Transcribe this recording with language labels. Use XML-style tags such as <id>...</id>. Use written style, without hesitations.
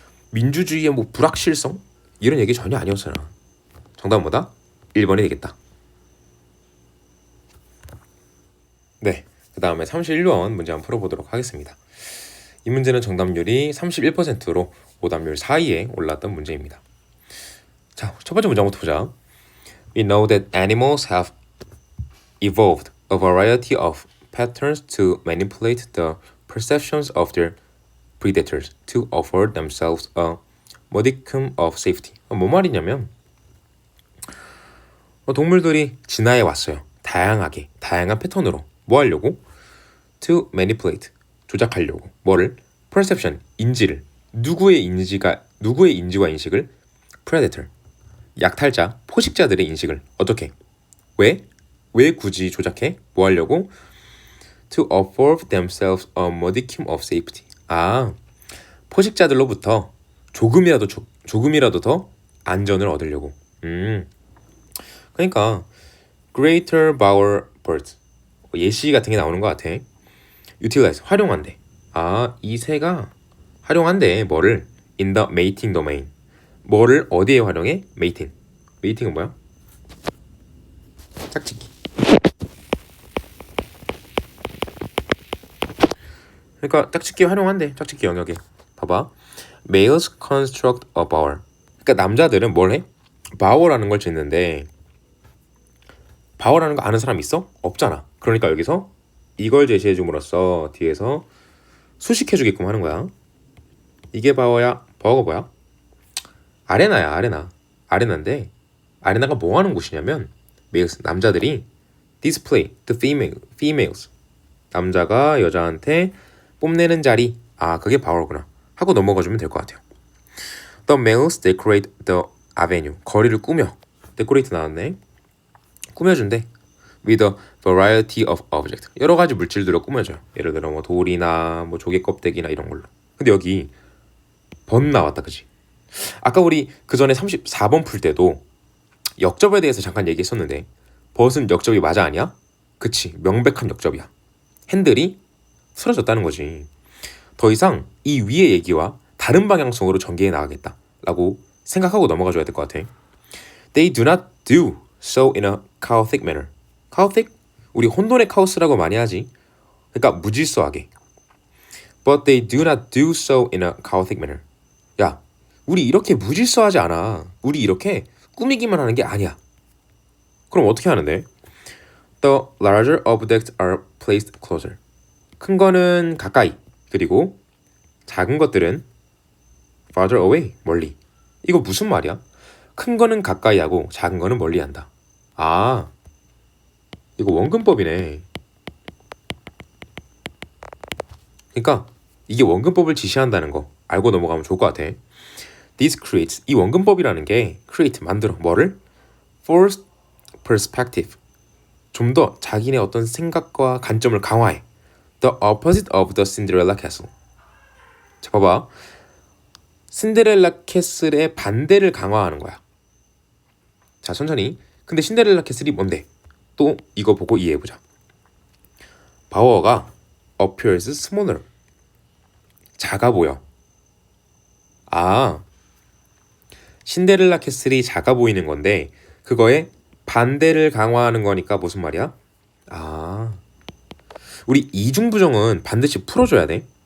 <ko>민주주의의 뭐 불확실성? 이런 얘기 전혀 아니었잖아. 정답은 뭐다? 1번이 되겠다. 네, 그 다음에 31번 문제 한번 풀어보도록 하겠습니다. 이 문제는 정답률이 31%로 오답률 사이에 올랐던 문제입니다. 자, 첫 번째 문제 한번 보자.</ko> <en>We know that animals have evolved a variety of patterns to manipulate the perceptions of their predators to afford themselves a modicum of safety.</en> <ko>뭔 말이냐면 동물들이 진화해 왔어요. 다양한 패턴으로 뭐 하려고?</ko> <en>To manipulate,</en> <ko>조작하려고. 뭐를? Perception, 인지를. 누구의 인지와 인식을? Predator, 약탈자, 포식자들의 인식을. 어떻게? 왜 굳이 조작해? 뭐 하려고?</ko> <en>To afford themselves a modicum of safety.</en> <ko>포식자들로부터 조금이라도 더 안전을 얻으려고. 그러니까 greater power birds, 예시 같은 게 나오는 것 같아. utilize, 활용한대. 이 새가 활용한대. 뭐를?</ko> <en>in the mating domain.</en> <ko>뭐를 어디에 활용해? mating. mating은 뭐야? 짝짓기. 그러니까 짝짓기 활용한대. 짝짓기 영역에. 봐봐.</ko> <en>Males construct a bower.</en> <ko>그러니까 남자들은 뭘 해? bower라는 걸 짓는데 바워라는 거 아는 사람 있어? 없잖아. 그러니까 여기서 이걸 제시해 줌으로써 뒤에서 수식해 주게끔 하는 거야. 이게 바워야. 바워가 뭐야? 아레나야. 아레나인데 아레나가 뭐 하는 곳이냐면 males, 남자들이</ko> <en>display the females,</en> <ko>남자가 여자한테 뽐내는 자리. 그게 바워구나 하고 넘어가주면 될 것 같아요.</ko> <en>The males decorate the avenue.</en> <ko>거리를 꾸며. decorate 나왔네. 꾸며준대.</ko> <en>With a variety of objects.</en> <ko>여러 가지 물질들로 꾸며줘요. 예를 들어 뭐 돌이나 뭐 조개 껍데기나 이런 걸로. 근데 여기 번 나왔다, 그지? 아까 우리 그 전에 34번 풀 때도 역접에 대해서 잠깐 얘기했었는데 벗은 역접이 맞아 아니야? 그치, 명백한 역접이야. 핸들이 쓰러졌다는 거지. 더 이상 이 위의 얘기와 다른 방향성으로 전개해 나가겠다 라고 생각하고 넘어가줘야 될 것 같아.</ko> <en>They do not do so in a chaotic manner.</en> <ko>chaotic? 우리 혼돈의 카오스라고 많이 하지. 그러니까 무질서하게.</ko> <en>But they do not do so in a chaotic manner.</en> <ko>야, 우리 이렇게 무질서하지 않아. 우리 이렇게 꾸미기만 하는 게 아니야. 그럼 어떻게 하는데?</ko> <en>The larger objects are placed closer.</en> <ko>큰 거는 가까이, 그리고 작은 것들은</ko> <en>farther away,</en> <ko>멀리. 이거 무슨 말이야? 큰 거는 가까이 하고 작은 거는 멀리 한다. 이거 원근법이네. 그러니까 이게 원근법을 지시한다는 거 알고 넘어가면 좋을 것 같아.</ko> <en>This creates,</en> <ko>이 원근법이라는 게 create, 만들어. 뭐를? Forced perspective. 좀 더 자기네 어떤 생각과 관점을 강화해.</ko> <en>The opposite of the Cinderella castle.</en> <ko>자, 봐봐. 신데렐라 캐슬의 반대를 강화하는 거야. 자, 천천히. 근데 신데렐라 캐슬이 뭔데? 또 이거 보고 이해해보자. 바워가 appears smaller. 작아 보여. 신데렐라 캐슬이 작아 보이는 건데 그거에 반대를 강화하는 거니까 무슨 말이야? 우리 이중부정은 반드시 풀어줘야 돼.</ko>